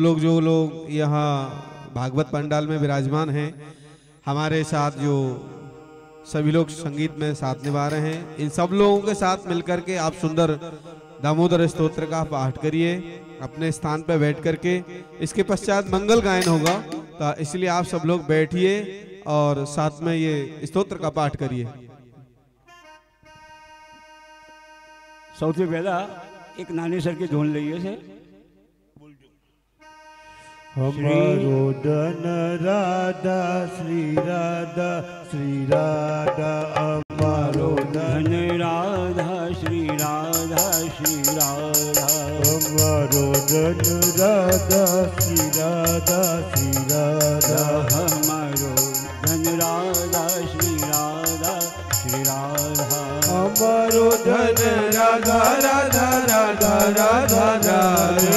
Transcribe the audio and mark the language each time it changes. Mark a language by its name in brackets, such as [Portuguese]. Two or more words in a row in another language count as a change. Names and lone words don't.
[Hindi] लोग जो लोग यहाँ भागवत पंडाल में विराजमान हैं, हमारे साथ जो सभी लोग संगीत में साथ निभा रहे हैं, इन सब लोगों के साथ मिलकर के आप सुंदर दामोदर स्तोत्र का पाठ करिए अपने स्थान पर बैठ करके। इसके पश्चात मंगल गायन होगा, तो इसलिए आप सब लोग बैठिए और साथ में ये स्तोत्र का पाठ करिए। [Gujarati] સૌથી પહેલા એક નાની સરખી ધૂન લઈએ છે। [Hindi] हमारो धन राधा श्री राधा श्री राधा हमारो धन राधा श्री राधा श्री राधा हमारो धन राधा श्री राधा श्री राधा हमारो धन राधा श्री राधा श्री राधा हमारो धन राधा राधा राधा राधा राधे